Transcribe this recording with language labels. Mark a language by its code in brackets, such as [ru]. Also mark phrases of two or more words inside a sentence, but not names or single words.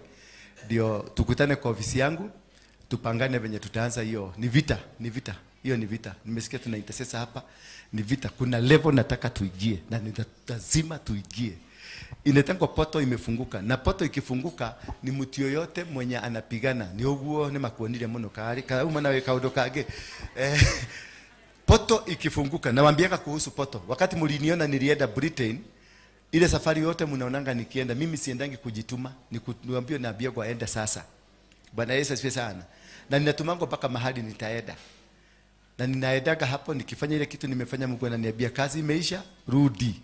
[sw] Ndio tukutane kwa ofisi yangu, tupangane venye tutaanza hiyo. Ni vita. Hiyo ni vita. Nimesikia tuna intercessor hapa. Ni vita. Kuna level nataka tuingie na ni lazima tuingie. Inatangwa poto imefunguka. Na poto ikifunguka ni mtu yoyote mwenye anapigana. [kam] Ni uguo ni makuonile muno kari. Kauma nawe kaudo kage. [sw] Poto ikifunguka, nawaambiaka kuhusu poto. Wakati muliniona nilienda Britain, ile safari yote mnaonanga nikienda, mimi siendangi kujituma, niambie naambia kwa enda sasa. Bwana Yesu asifiwe sana. Na ninatumango mpaka mahali nitaenda. Na ninaendaga hapo nikifanya ile kitu nimefanya, Mungu ananiambia kazi imeisha, rudi.